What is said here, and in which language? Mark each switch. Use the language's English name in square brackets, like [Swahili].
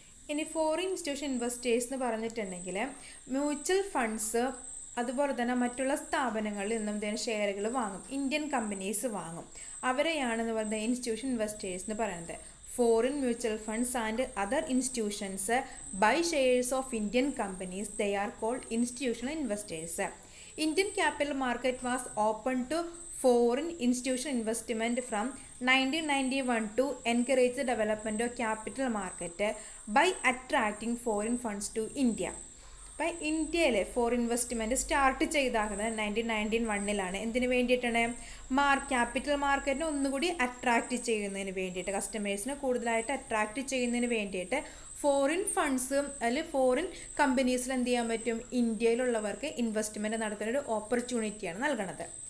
[Malayalam] ഇനി foreign institution investors എന്ന് പറഞ്ഞിട്ടുണ്ടെങ്കിൽ മ്യൂച്വൽ ഫണ്ട്സ് അതുപോലെ തന്നെ മറ്റുള്ള സ്ഥാപനങ്ങളിൽ നിന്നും ഷെയറുകൾ വാങ്ങും, ഇന്ത്യൻ കമ്പനീസ് വാങ്ങും, അവരെയാണെന്ന് പറയുന്നത് ഇൻസ്റ്റിറ്റ്യൂഷൻ ഇൻവെസ്റ്റേഴ്സ് എന്ന് പറയുന്നത്. [English] Foreign mutual funds and other institutions buy shares of Indian companies. They are called institutional investors. Indian capital market was open to foreign institutional investment from 1991 to encourage the development of capital market by attracting foreign funds to India. [Malayalam] അപ്പോൾ ഇന്ത്യയിൽ foreign investment start ചെയ്താക്കുന്നത് 1991 എന്തിനു വേണ്ടിയിട്ടാണ്, capital മാർക്കറ്റിനെ ഒന്നുകൂടി attract ചെയ്യുന്നതിന് വേണ്ടിയിട്ട്, കസ്റ്റമേഴ്സിനെ കൂടുതലായിട്ട് അട്രാക്റ്റ് ചെയ്യുന്നതിന് വേണ്ടിയിട്ട് ഫോറിൻ ഫണ്ട്സ് അല്ലെങ്കിൽ ഫോറിൻ കമ്പനീസിൽ എന്ത് ചെയ്യാൻ പറ്റും, ഇന്ത്യയിലുള്ളവർക്ക് ഇൻവെസ്റ്റ്മെൻറ്റ് നടത്തുന്ന ഒരു ഓപ്പർച്യൂണിറ്റിയാണ് നൽകുന്നത്.